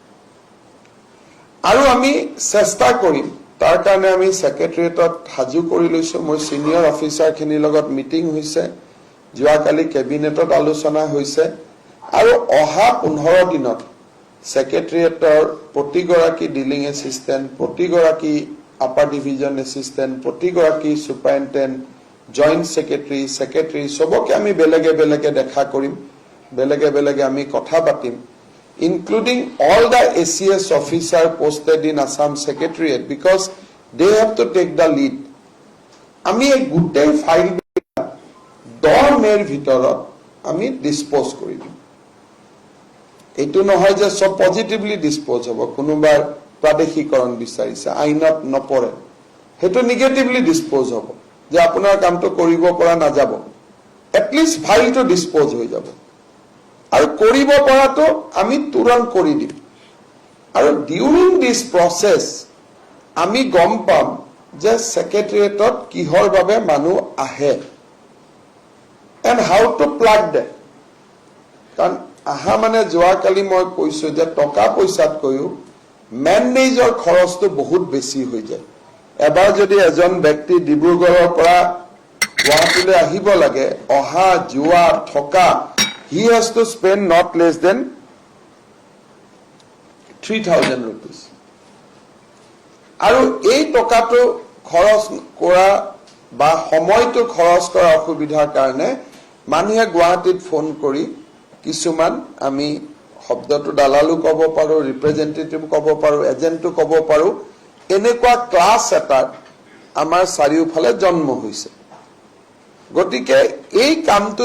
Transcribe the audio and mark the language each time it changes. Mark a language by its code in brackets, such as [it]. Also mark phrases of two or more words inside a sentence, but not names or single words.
[as] আৰু আমি চেষ্টা কৰিম তাৰ কাৰণে আমি সেক্ৰেটাৰিয়েটত হাজু কৰি লৈছো মই [en] senior officer [as] খিনিৰ লগত মিটিং হৈছে যোৱাকালি কেবিনেটত আলোচনা হৈছে আৰু অহা 15 দিনত সেক্ৰেটাৰিয়েটৰ প্ৰতিগৰাকী [en] dealing assistant [as] প্ৰতিগৰাকী [en] upper division assistant [as] প্ৰতিগৰাকী সুপাৰিনটেন্ডেন্ট [en] joint secretary [as] সবকে আমি বেলেগে বেলেগে দেখা কৰিম বেলেগে বেলেগে আমি কথা পাতিম [en] including all the ACS officer posted in Assam Secretariat because they have to take the lead [as] আমি এই গুটেই ফাইল 10 মেৰ ভিতৰত আমি ডিসপোজ কৰি দিম এটো নহয় যে সব পজিটিভলি ডিসপোজ হ'ব কোনোবাৰ প্ৰাদেশিকৰণ বিচাৰিছে আইনত নপৰে হেটো নেগেটিভলি ডিসপোজ হ'ব যে আপোনাৰ কামটো কৰিব পৰা না যাব [en] at least [as] ফাইলটো ডিসপোজ হৈ যাব আৰু কৰিব পৰাটো আমি তুৰন্ত কৰি দিম আৰু [en] during this process [as] আমি গম পাম যে সেক্ৰেটাৰিয়েটত কিহৰ বাবে মানুহ আহে [en] and how to plug them [as] কাৰণ আহা মানে যোৱাকালি মই কৈছো যে টকা পইচাত কৈও মেনেজৰ খৰচটো বহুত বেছি হৈ যায় এবাৰ যদি এজন ব্যক্তি ডিব্ৰুগড়ৰ পৰা গুৱাহাটীলৈ আহিব লাগে অহা যোৱা থকা [en] he has to spend not less than [as] 3,000 rupees আৰু এই টকাটো খৰচ কৰা বা সময়টো খৰচ কৰা অসুবিধাৰ কাৰণে মানুহে গুৱাহাটীত ফোন কৰি কিছুমান আমি শব্দটো দালালু ক'ব পাৰো ৰিপ্ৰেজেন্টেটিভ ক'ব পাৰো এজেন্টটো ক'ব পাৰো এনেকুৱা ক্লাছ এটা আমাৰ চাৰিওফালে জন্ম হৈছে গতিকে এই কামটো